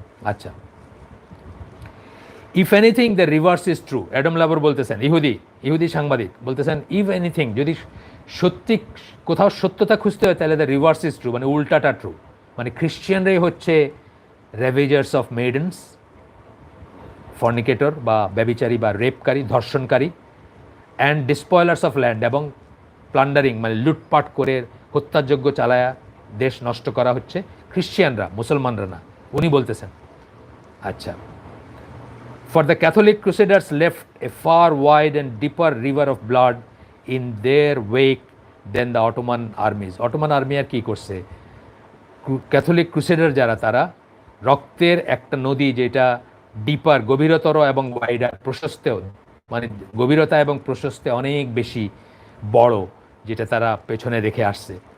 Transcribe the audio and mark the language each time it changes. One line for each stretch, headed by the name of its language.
Bangla: আচ্ছা,
English: if anything the reverse is true,
Bangla: Adam লাবর বলতেছেন, ইহুদি সাংবাদিক বলতেছেন, ইফ এনিথিং, যদি সত্যি কোথাও সত্যতা খুঁজতে হয় তাহলে
English: the reverse is true,
Bangla: মানে উল্টাটা ট্রু, মানে খ্রিশ্চিয়ানরাই হচ্ছে
English: ravagers of maidens,
Bangla: ফর্নিকেটর বা ব্যভিচারী বা রেপকারী, ধর্ষণকারী,
English: and despoilers of land,
Bangla: এবং প্লান্ডারিং, মানে লুটপাট করে হত্যাযজ্ঞ চালায়া দেশ নষ্ট করা হচ্ছে খ্রিশ্চিয়ানরা, মুসলমানরা না, উনি বলতেছেন।
English: আচ্ছা, for the Catholic Crusaders left a far wide and deeper river of blood in their wake than the Ottoman armies.
Bangla: Ottoman army আর কী করছে? ক্যাথলিক ক্রুসেডার যারা, তারা রক্তের একটা নদী, যেটা ডিপার, গভীরতর এবং ওয়াইডার, প্রশস্তেও, মানে গভীরতা এবং প্রশস্তে অনেক বেশি বড়, যেটা তারা পেছনে রেখে আসছে।